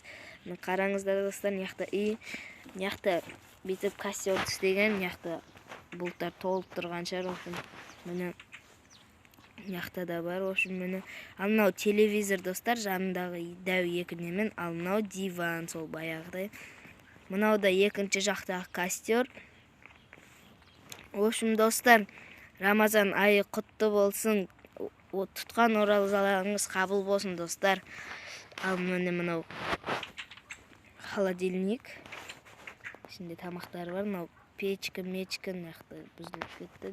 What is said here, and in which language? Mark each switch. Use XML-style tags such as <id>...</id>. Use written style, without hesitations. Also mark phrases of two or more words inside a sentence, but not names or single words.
<kk>Қараңыздар, достар, мына жақта үй. Мына жақта бүйтіп костер түстеген, мына жақта бұлттар толып тұрған шығар.</kk> <ru>В общем,</ru> <kk>міне мына жақта да бар.</kk> <ru>В общем,</ru> <kk>міне ал мынау телевизор, достар, жанындағы дәу екі немен. Ал мынау диван, сол баяғыдай. Мынау да екінші жақтағы костер.</kk> <ru>В общем,</ru> <kk>достар, Рамазан айы құтты болсын. Тұтқан оразаларыңыз қабыл болсын, достар. Ал міне мынау холодильник. Ішінде тамақтар бар. Мынау печка, мына жақта бұзылып кетті.</kk>